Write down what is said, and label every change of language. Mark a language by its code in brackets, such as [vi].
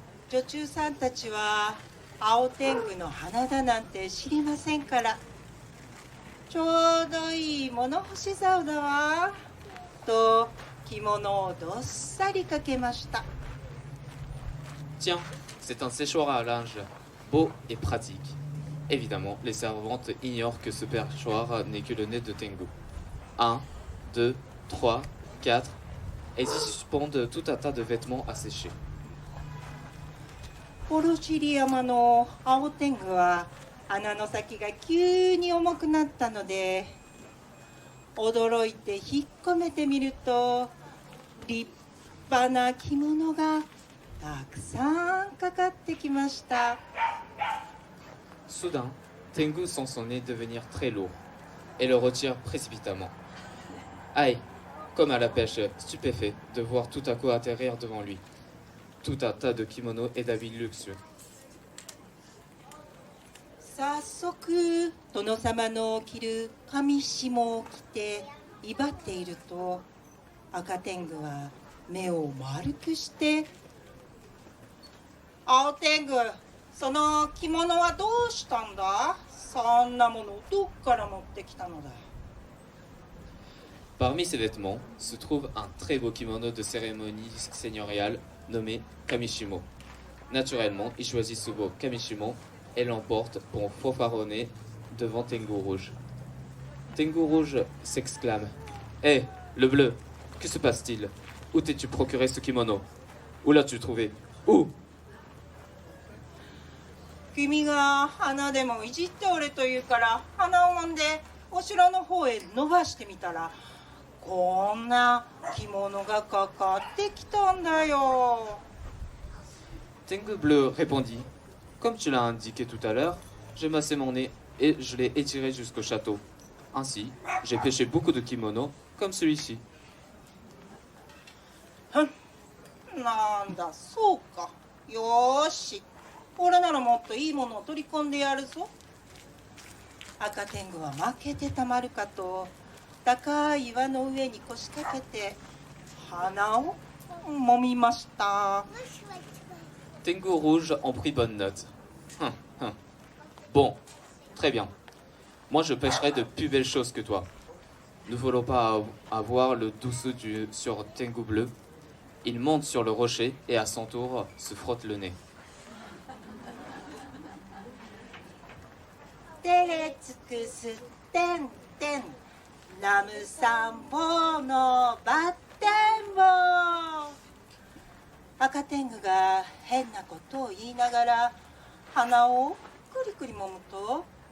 [ja] 女中さんたちは青天狗の花だなんて知りませんから、ちょうどいい物干し竿だわと着物をどっさりかけました。 [fr] Tiens, c'est un séchoir à linge, beau et pratique. Évidemment, les servantes ignorent que ce perchoir n'est que le nez de Tengu. 1, 2, 3, 4, et ils y suspendent tout un tas de vêtements à sécher. [ja] 卸山の青天狗は穴の先が急に重くなったので、驚いて引っ込めてみると立派な着物がたくさんかかってきました。 [fr] Soudain, Tengu sent son nez devenir très lourd et le retire précipitamment. Aïe, comme à la pêche, stupéfait de voir tout à coup atterrir devant lui tout un tas de kimonos et d'habits luxueux. [ja] 早速殿様の着る上下を着て威張っていると、赤天狗は目を丸くして「青天狗、その着物はどうしたんだ？そんなものどっから持ってきたのだ？」 [fr] Parmi ces vêtements se trouve un très beau kimono de cérémonie seigneuriale nommé Kamishimo. Naturellement, il choisit ce beau Kamishimo et l'emporte pour fanfaronner devant Tengu Rouge. Tengu Rouge s'exclame. Hé, le bleu, que se passe-t-il? Où t'es-tu procuré ce kimono? Où l'as-tu trouvé? Où? [ja] 君が鼻でもいじっておれと言うから鼻をもんでお城の方へ伸ばしてみたら、こんな着物がかかってきたんだよ。 [fr] Tengu Bleu répondit. Comme tu l'as indiqué tout à l'heure, j'ai massé mon nez et je l'ai étiré jusqu'au château. Ainsi, j'ai pêché beaucoup de kimonos comme celui-ci. [ja] なんだそうか。よーし、俺ならもっといいものを取り込んでやるぞ。赤天狗は負けてたまるかと高い岩の上に腰掛けて鼻を揉みました。 [fr] Tengu Rouge en prit bonne note. Bon, très bien. Moi je pêcherai de plus belles choses que toi. Ne voulons pas avoir le douceux sur Tengu Bleu. Il monte sur le rocher et à son tour se frotte le nez. [ja] てれつくすってんてん、ナムサンボのバッテンボ。赤天狗が変なことを言いながら鼻をくりくり揉むと、